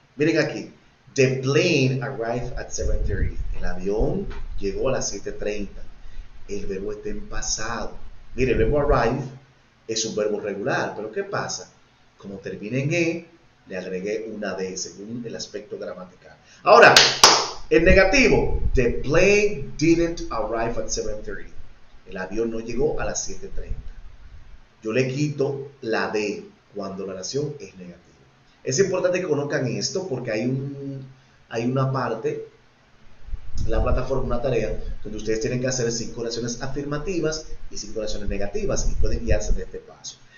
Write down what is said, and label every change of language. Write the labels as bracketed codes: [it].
[es] Miren aquí, [en] the plane arrived at 7:30. [es] El avión llegó a las 7:30. El verbo está en pasado. Mire, el verbo arrive es un verbo regular, pero ¿qué pasa? Como termina en E, le agregué una D según el aspecto gramatical. Ahora, en negativo, [en] the plane didn't arrive at 7:30. [es] El avión no llegó a las 7:30. Yo le quito la D cuando la oración es negativa. Es importante que conozcan esto porque hay una parte, la plataforma, una tarea, donde ustedes tienen que hacer 5 oraciones afirmativas y 5 oraciones negativas y pueden guiarse de este paso.